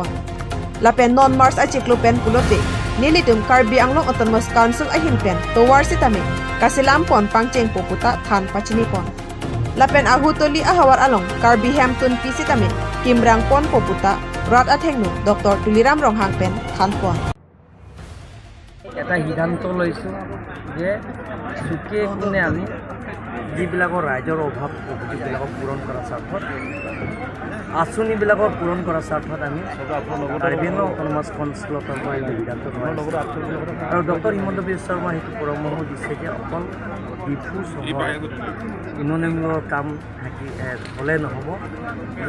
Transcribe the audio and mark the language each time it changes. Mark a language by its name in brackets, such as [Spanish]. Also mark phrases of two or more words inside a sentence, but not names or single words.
[Karbi] Lapen non-Mars achiklupen pulote nilitum Karbi Anglong Autonomous Council ahinpen towar sitame kasilampon pangcheng poputa than pachinipon. Lapen ahutuli ahawar along Karbi Hampton pi sitame kimrangpon poputa rat athengnu Dr. Tuliram Ronghang pen thanpon. [Assamese] এটা সিদ্ধান্ত লৈছোঁ যে চুকে কোনে আমি যিবিলাকৰ ৰাইজৰ অভাৱ অভিযোগবিলাকক পূৰণ কৰাৰ স্বাৰ্থত আঁচনিবিলাকক পূৰণ কৰাৰ স্বাৰ্থত আমি কাৰ্বি আংলং অটোনমাছ কাউন্সিলৰ পৰা এই সিদ্ধান্ত লোৱা আৰু ডক্টৰ হিমন্ত বিশ্ব শৰ্মা সেইটো পৰামৰ্শ দিছে যে অকল ডিফু চহৰ উন্নয়নমূলক কাম হ'লে নহ'ব যে